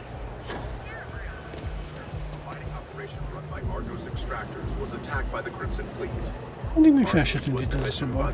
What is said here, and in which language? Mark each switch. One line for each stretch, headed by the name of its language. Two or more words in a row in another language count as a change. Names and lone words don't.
English: Mining operation run by Argos extractors was attacked by the Crimson Fleet.
Hungarian: Mindig még fel se tűnt
English: Was
Hungarian: itt ez a
English: commissioned
Hungarian: szoba.